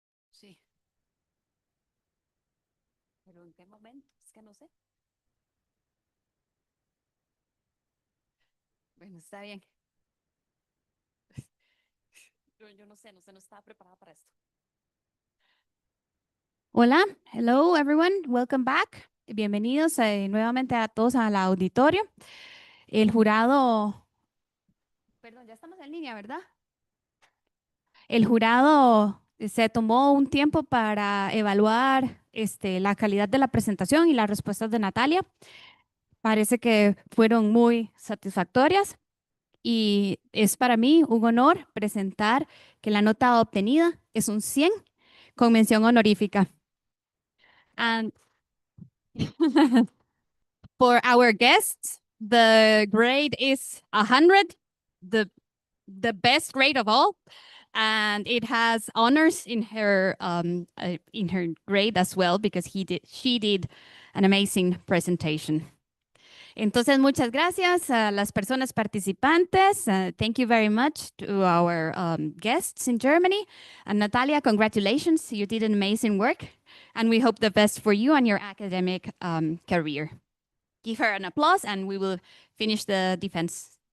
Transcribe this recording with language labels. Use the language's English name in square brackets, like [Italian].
[Spanish] Sí. ¿Pero en qué momento? Es que no sé. Bueno, está bien. Yo no sé, no estaba preparada para esto. [English] Hola, hello everyone, welcome back. [Spanish] Bienvenidos nuevamente a todos al auditorio. El jurado, perdón, ya estamos en línea, ¿verdad? El jurado se tomó un tiempo para evaluar la calidad de la presentación y las respuestas de Natalia. Parece que fueron muy satisfactorias y es para mí un honor presentar que la nota obtenida es un 100 con mención honorífica. [English] And for our guests, the grade is 100, the best grade of all. And it has honors in her grade as well because she did an amazing presentation. [Spanish] Entonces, muchas gracias a las personas participantes. [English] Thank you very much to our guests in Germany. And Natalia, congratulations. You did an amazing work. And we hope the best for you and your academic career. Give her an applause and we will finish the defense.